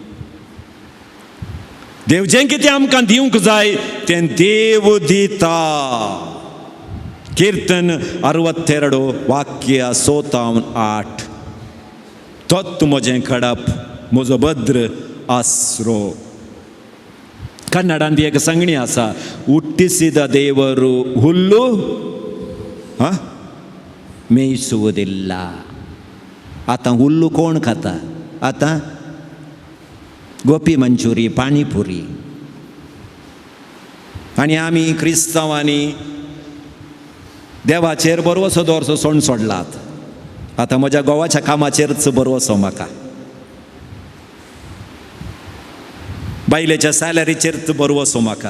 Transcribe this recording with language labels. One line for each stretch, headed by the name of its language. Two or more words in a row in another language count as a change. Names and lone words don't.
Konkani: देव जें कितें आमकां दिवंक जाय तें देव दिता. कीर्तन 62 वाक्य 7-8. तोच म्हजें खडप, म्हजो भद्र आसरो. कन्नडांत एक सांगणी आसा,
Kannada: ಹುಟ್ಟಿಸಿದ ದೇವರು ಹುಲ್ಲು ಮೇಯಿಸುವುದಿಲ್ಲ.
Konkani: आतां हुल्लू कोण खाता? आतां गोपी मंचुरी, पाणीपुरी. आनी आमी क्रिस्तांवांनी देवाचेर बरवसो दवरचो सण सोडलात. आतां म्हज्या गोवाच्या कामाचेरच बरवसो म्हाका, बायलेच्या सॅलरीचेरच बरवसो म्हाका.